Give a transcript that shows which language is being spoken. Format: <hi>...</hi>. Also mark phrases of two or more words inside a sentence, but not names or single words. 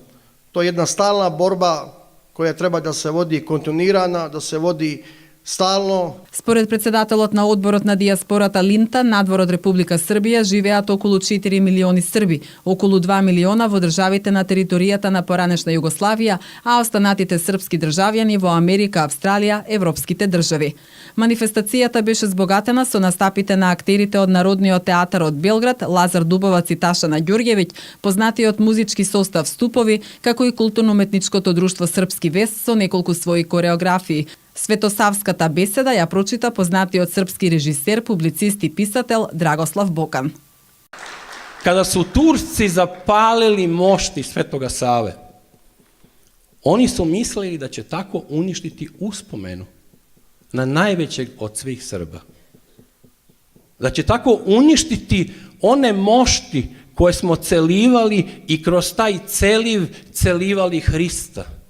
<sr>To je jedna stalna borba koja treba da se vodi kontinuirana, da se vodi stalno.</sr> <mk>Според председателот на одборот на дијаспората Линта, надвор од Република Србија живеат околу 4 милиони срби, околу 2 милиона во државите на територијата на поранешна Југославија, а останатите српски државјани во Америка, Австралија, европските држави. Манифестацијата беше збогатена со настапите на актерите од Народниот театар од Белград, Лазар Дубовац и Ташана Ѓурѓевиќ, познатиот музички состав Ступови, како и културно-уметничкото друштво Српски вес со неколку своји кореографии. Светосавската беседа ја прочита познатиот српски режисер, публицист и писател Драгослав Бокан.</mk> <sr>Kada su Turci zapalili mošti Svetoga Save, oni su mislili da će tako uništiti uspomenu na najvećeg od svih Srba. Da će tako uništiti one mošti koje smo celivali i kroz taj celiv celivali Hrista.</sr>